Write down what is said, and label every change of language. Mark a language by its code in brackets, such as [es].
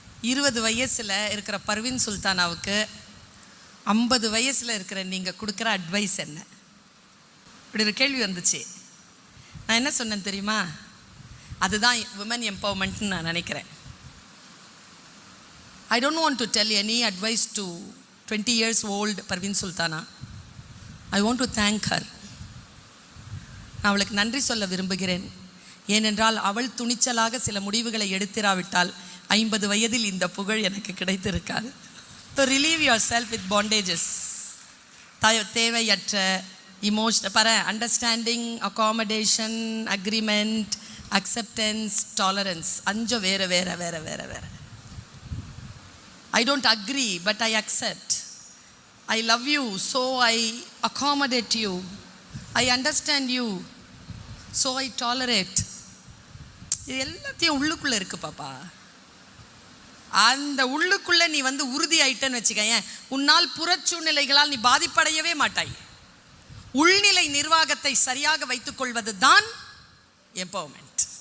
[ta] 20 வயசில் இருக்கிற பர்வீன் சுல்தானாவுக்கு 50 வயசில் இருக்கிற நீங்கள் கொடுக்குற அட்வைஸ் என்ன? இப்படி ஒரு கேள்வி வந்துச்சு. நான் என்ன சொன்னேன் தெரியுமா? அதுதான் விமன் எம்பவர்மெண்ட்னு நான் நினைக்கிறேன். [en] I don't want to tell any advice to 20 years old Parveen Sultana. I want to thank her. [ta] நான் அவளுக்கு நன்றி சொல்ல விரும்புகிறேன். ஏனென்றால் அவள் துணிச்சலாக சில முடிவுகளை எடுத்திராவிட்டால் 50 வயதில் இந்த புகழ் எனக்கு கிடைத்திருக்காது. [en] So relieve yourself with bondages. [ta] தேவையற்ற emotion understanding, accommodation, agreement, acceptance, tolerance. 5 வேறு வேறு வேறு வேறு வேறு. [en] I don't agree, but I accept. I love you, so I accommodate you. I understand you, so I tolerate. [ta] இது எல்லாத்தையும் உள்ளுக்குள்ளே இருக்குது பாப்பா. அந்த உள்ளுக்குள்ளே நீ உறுதி ஆயிட்டன்னு வச்சுக்கேன், உன்னால் புறச்சூழ்நிலைகளால் நீ பாதிப்படையவே மாட்டாய். உள்நிலை நிர்வாகத்தை சரியாக வைத்துக் கொள்வது தான் எம்பவர்மெண்ட்.